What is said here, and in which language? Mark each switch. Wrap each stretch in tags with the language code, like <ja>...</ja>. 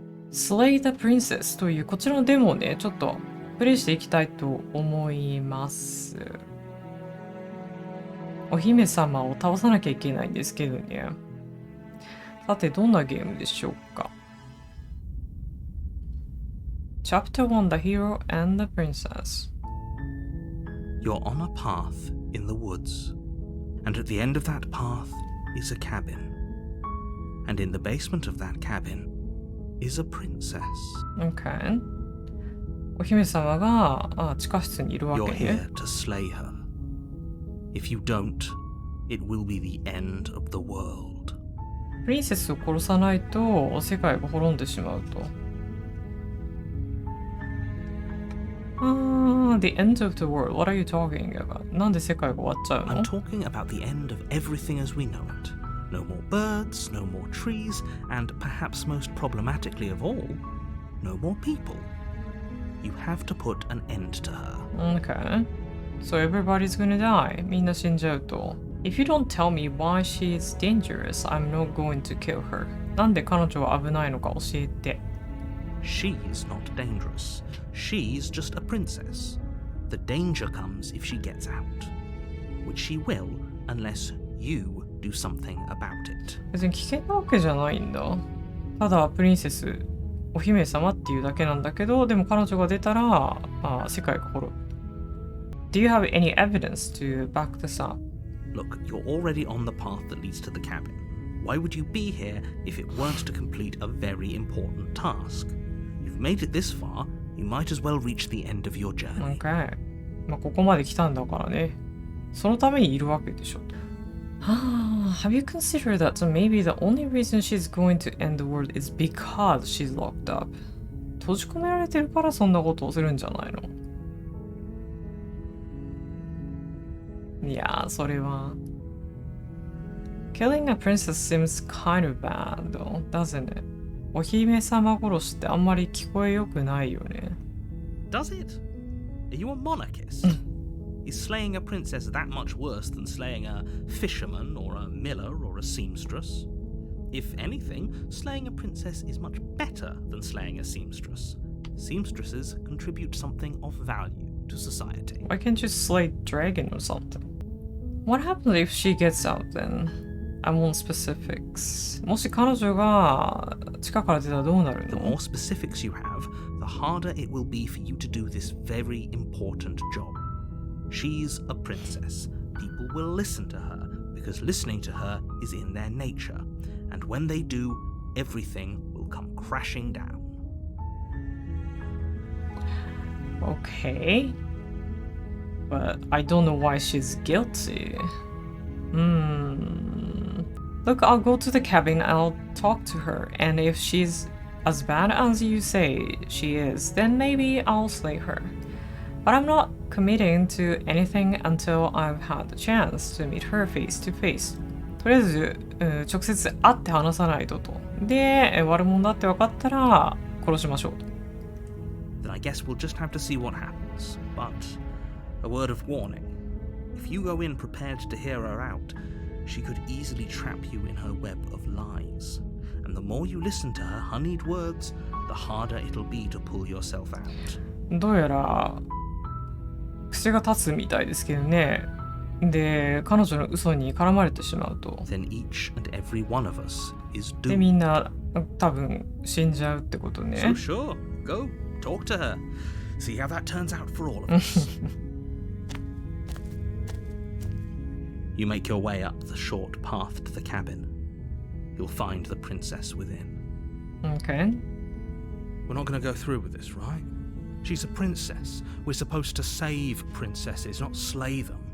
<ja>Slay the Princess というこちらのデモをね、ちょっとプレイしていきたいと思います。お姫様を倒さなきゃいけないんですけどね。さて、どんなゲームでしょうか。</ja> <en>Chapter 1 The Hero and the Princess. You're on a path in the woods, and at the end of that path is a cabin. And in the basement of that cabin is a princess. Okay.</en> <ja>お姫様が地下室にいるわけ</ja> <en>You're</en> <ja>ね。</ja> <en>here to slay her. If you don't, it will be the end of the world.</en> <ja>プリンセスを殺さないと世界が滅んでしまうと。</ja> <en>The end of the world. What are you talking about?</en> <ja>なんで世界が終わっちゃうの</ja> <en>I'm talking about the end of everything as we know it. No more birds, no more trees, and perhaps most problematically of all, no more people. You have to put an end to her. Okay. So everybody's gonna die.</en> <ja>みんな死んじゃうと。</ja> <en>If you don't tell me why she is dangerous, I'm not going to kill her.</en> <ja>なんで彼女は危ないのか教えて。</ja> <en>She's not dangerous. She's just a princess. The danger comes if she gets out, which she will unless you do something about it.</en> <ja>別に危険なわけじゃないんだ。ただプリンセス、お姫様っていうだけなんだけど、でも彼女が出たら世界が滅ぶ。</ja> <en>Do you have any evidence to back this up? Look, you're already on the path that leads to the cabin. Why would you be here if it weren't to complete a very important task? You've made it this far, you might as well reach the end of your journey. Okay.</en> <ja>ここまで来たんだからね。そのためにいるわけでしょ。</ja> <en>Have you considered that maybe the only reason she's going to end the world is because she's locked up? 閉じ込められてるからそんなことをするんじゃないの？いやー、それは。 Killing a princess seems kind of bad, though, doesn't it?</en> <ja>お姫様殺しってあんまり聞こえよくないよね。</ja> <en>Does it? Are you a monarchist? Is slaying a princess that much worse than slaying a fisherman or a miller or a seamstress? If anything, slaying a princess is much better than slaying a seamstress. Seamstresses contribute something of value to society. Why can't you slay dragon or something? What happens if she gets out then? I want specifics.</en> <ja>もし彼女が地下から出たらどうなる</ja> <en>The</en> <ja>の</ja> <en>more specifics you have, the harder it will be for you to do this very important job. She's a princess. People will listen to her because listening to her is in their nature. And when they do, everything will come crashing down. Okay. But I don't know why she's guilty. Look, I'll go to the cabin and I'll talk to her. And if she's as bad as you say she is, then maybe I'll slay her. But I'm not committing to anything until I've had the chance to meet her face to face.</en> <ja>とりあえず、直接会って話さないとと。で、悪者だって分かったら殺しましょうと。</ja> <en>Then I guess we'll just have to see what happens. But a word of warning. If you go in prepared to hear her out, she could easily trap you in her web of lies. And the more you listen to her honeyed words, the harder it'll be to pull yourself out.</en> <ja>どうやら口が立つみたいですけどね。で、彼女の嘘に絡まれてしまうと。</ja> <en>Then each and every one of us is</en> <ja>で、</ja> <en>doomed.</en> <ja>みんな多分死んじゃうってことね。</ja> <en>So sure, go talk to her. See how that turns out for all of us. You make your way up the short path to the cabin. You'll find the princess within. Okay. We're not going to go through with this, right? She's a princess. We're supposed to save princesses, not slay them.</en>